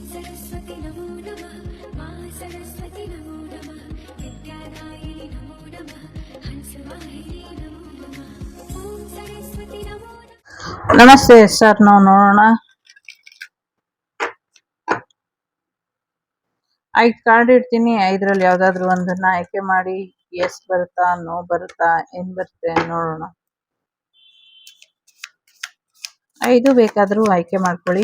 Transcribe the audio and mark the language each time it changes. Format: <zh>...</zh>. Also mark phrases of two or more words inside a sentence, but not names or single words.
<sa>सरस्वती नमो नमः मा सरस्वती नमो नमः विद्यादायिनी नमो नमः हंसवाहिनी नमो नमः ॐ सरस्वती नमो नमः।</sa> <kn>ನಮಸ್ತೆ ಸರ್, ನಾವು ನೋಡೋಣ. 5 ಕಾರ್ಡ್ ಇಡ್ತೀನಿ. 5ರಲ್ಲಿ ಯಾವ್ದಾದ್ರು ಒಂದನ್ನ ಆಯ್ಕೆ ಮಾಡಿ. ಎಸ್ ಬರುತ್ತಾ, ನೋ ಬರುತ್ತಾ, ಏನ್ ಬರುತ್ತೆ ನೋಡೋಣ. 5 ಬೇಕಾದ್ರೂ ಆಯ್ಕೆ ಮಾಡ್ಕೊಳ್ಳಿ.</kn>